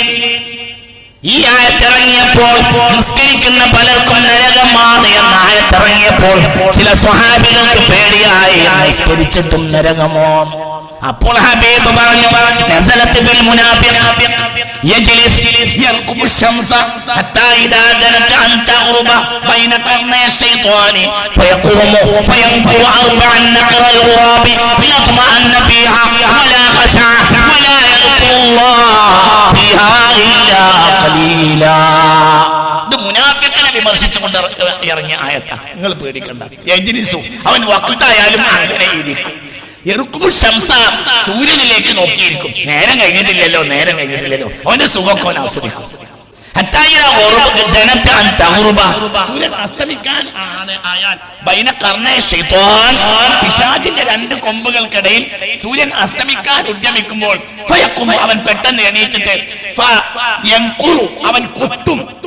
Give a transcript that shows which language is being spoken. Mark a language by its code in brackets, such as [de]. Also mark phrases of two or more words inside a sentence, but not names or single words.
[ml] ഈ ആയത്തിറങ്ങിയപ്പോൾ നിസ്കരിക്കുന്ന പലർക്കും നരകമാണ് എന്ന ആയത്തിറങ്ങിയപ്പോൾ ചില സ്വഹാബികൾക്ക് പേടിയായി, നിസ്കരിച്ചിട്ടും നരകമോ? അപ്പോൾ ഹബീബ് പറഞ്ഞു, [ar] نزلت بالمنافق يجلس يرقب الشمس حتى إذا دنت أن تغرب بين قرني الشيطان فيقوم فينفر 4 نقر الغراب ليطمئن فيها ولا خشع ولا يذكر الله فيها إلا قليلا. [ml] ഇത് മുനാഫിഖിനെ വിമർശിച്ചുകൊണ്ട് ഇറങ്ങിയ ആയത്താ. നിങ്ങൾ പേടിക്കണ്ട. യജ്ലിസു, അവൻ വഖത്തായാലും അങ്ങനെ ഇരിക്കും. സൂര്യനിലേക്ക് നോക്കിയിരിക്കും. നേരം കഴിഞ്ഞിട്ടില്ലല്ലോ, അവന്റെ സുഖമൊക്കെ അവൻ ആസ്വദിക്കും. സൂര്യൻ അസ്തമിക്കാൻ പിശാചിന്റെ 2 കൊമ്പുകൾക്കിടയിൽ സൂര്യൻ അസ്തമിക്കാൻ ഉദ്യമിക്കുമ്പോൾ അവൻ പെട്ടെന്ന് എണീറ്റിട്ട് അവൻ കൊത്തും.